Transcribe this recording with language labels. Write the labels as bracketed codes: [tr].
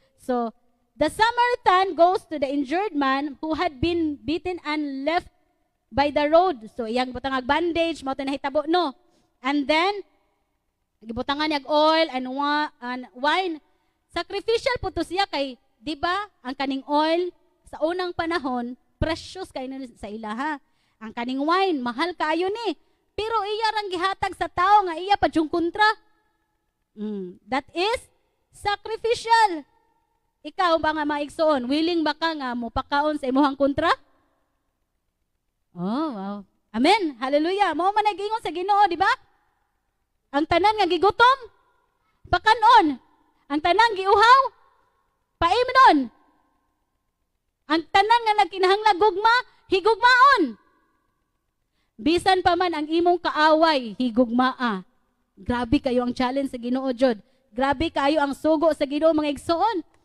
[en] So, the Samaritan goes to the injured man who had been beaten and left by the road. [ceb] So iyang butangag bandage, mao to nahitabo no. And then gibutangan niya oil and wine. Sacrificial po to siya kay, di ba, ang kaning oil sa unang panahon, precious kayo sa ilaha. Ang kaning wine, mahal kaayo ni. Pero iya rang gihatag sa tao nga iya pa yung kontra. [en] That is sacrificial. [ceb] Ikaw ba nga maigsoon? Willing ba ka nga mo pakaon sa imuhang kontra? Oh, wow. Amen. Hallelujah. Mao man nagingon sa Ginoo, di ba? Ang tanan nga gigutom, pakanon. Ang tanan giuhaw, paimnon. Ang tanan nga nagkinahanglan gugma, higugmaon. Bisan pa man ang imong kaaway, higugmaa. Grabe kayo ang challenge sa Ginoo jud. Grabe kayo ang sugo sa Ginoo mga igsoon.